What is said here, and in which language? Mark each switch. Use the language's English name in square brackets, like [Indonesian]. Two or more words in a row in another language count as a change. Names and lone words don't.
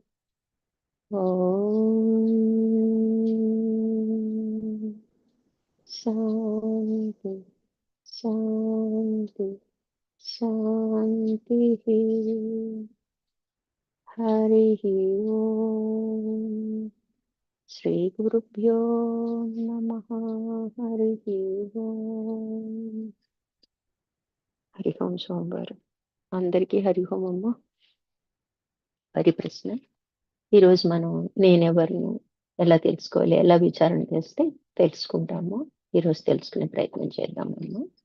[Sanskrit] ॐ शान्ति शान्ति शान्तिः। हरिः ओम्। श्रीगुरुभ्यो नमः। हरिः ओम्। హరి ఓం [Telugu] సోమవారం అందరికీ [Sanskrit] హరి ఓం [Telugu] అమ్మ. హరి ప్రశ్న. ఈరోజు మనం నేనెవరిను ఎలా తెలుసుకోవాలి, ఎలా విచారణ చేస్తే తెలుసుకుంటామో ఈరోజు తెలుసుకునే ప్రయత్నం చేద్దామమ్మా.